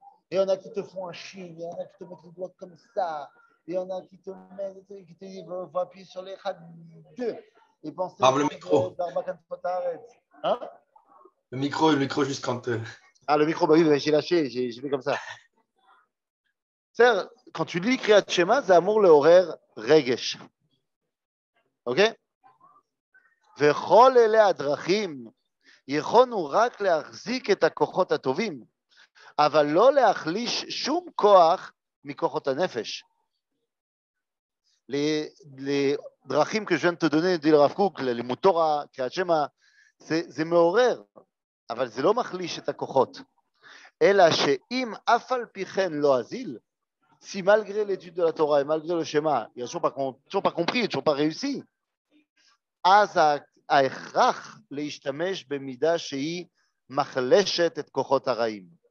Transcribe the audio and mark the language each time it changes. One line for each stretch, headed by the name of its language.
French: Il y en a qui te font un chine, il y en a qui te mettent les doigts comme ça, il y en a qui te mettent, qui te disent, faut appuyer sur les 1, 2, et penser le micro. Hein? Le micro juste quand... Ah, le micro, bah oui, j'ai lâché, j'ai fait comme ça. C'est-à-dire, quand tu lis Kriyat Shema,
Hebrew: זה אמור לעורר רגש. אוקיי? וכל אלה הדרכים יכולנו רק להחזיק את הכוחות הטובים, אבל לא להחליש שום כוח מכוחות הנפש.
French: Les דרכים que je viens de te donner, dit le Rav Kook,
Hebrew: לימוד תורה, קריאת שמע, זה מעורר, אבל זה לא מחליש את הכוחות. אלא שאם אף על פי כן לא אזיל,
French: si malgré l'étude de la Torah et malgré le schéma, il n'a toujours pas compris, toujours pas réussi,
Hebrew: אז ההכרח להשתמש במידה שהיא מחלשת את כוחות הרעים.